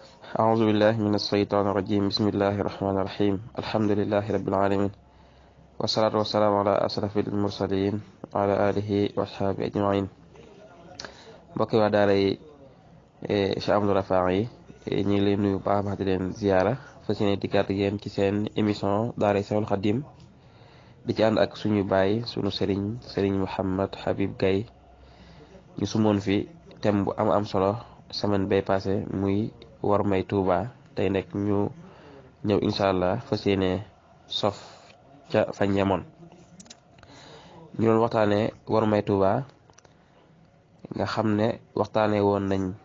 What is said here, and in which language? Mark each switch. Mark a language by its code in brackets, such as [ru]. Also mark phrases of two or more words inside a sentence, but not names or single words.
[ar] أعوذ بالله من الشيطان الرجيم بسم الله الرحمن الرحيم الحمد لله رب العالمين والصلاة والسلام على أشرف المرسلين وعلى آله وأصحابه أجمعين [wo] mbokk waa daara yi Cheikh Amadou Rafahi yi ñu ngi leen nuyu baax baax di leen ziyaara fas yéene dikkaat ak yéen ci seen émission daara Cheikhul Khadim di ci ànd ak suñu baay suñu sëriñ Mouhamed Habib Gaye ñu sumoon fi thème bu am solo semaine bay passé muy war may Touba tey nekk ñu ñëw [ar] إن شاء الله [wo] fas yéene sof ca fañ yemoon ñu doon waxtaanee war may Touba nga xam ne waxtaanee woon nañ